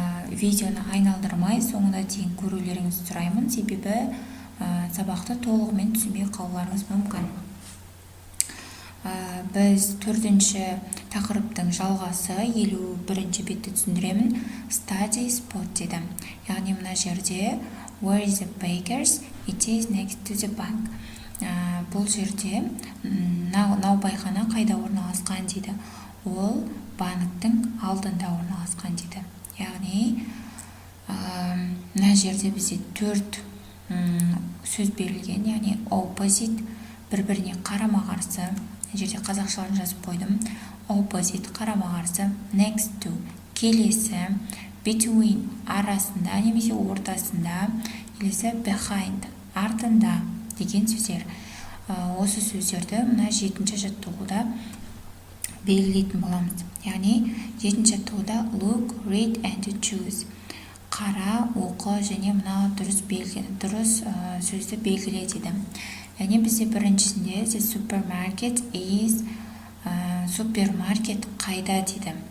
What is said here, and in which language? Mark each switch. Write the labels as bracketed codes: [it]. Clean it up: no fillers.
[kk] Видеоны айналдырмай соңына дейін көрулеріңізді сұраймын, себебі сабақты толығымен түсінбей қалуларыңыз мүмкін. Біз 4-ші тақырыптың жалғасы 51-ші бетті түсіндіремін. [en] Study spot [kk] деді. Яғни мына жерде [en] Where is the bakers? It is next to the bank. [kk] Бұл жерде наубайхана қайда орналасқан дейді. Ол банктің алдында орналасқан дейді. Яғни мына жерде бізде 4 сөз берілген, яғни opposite, бір-біріне қарама-қарсы. Жерде қазақшаларын жазып қойдым. Opposite қарама-қарсы, next to келесі, between арасында немесе ортасында, келесі behind артында деген сөздер. Осы сөздерді мына 7-ші жаттығуда белгілейтін боламыз. Яғни 7-ші жаттығуда [en] look, read and choose. [kk] Қара, оқы және мына дұрыс сөзді белгіле деді. Яғни бізде біріншісінде [en] the supermarket is [kk] супермаркет қайда дейді.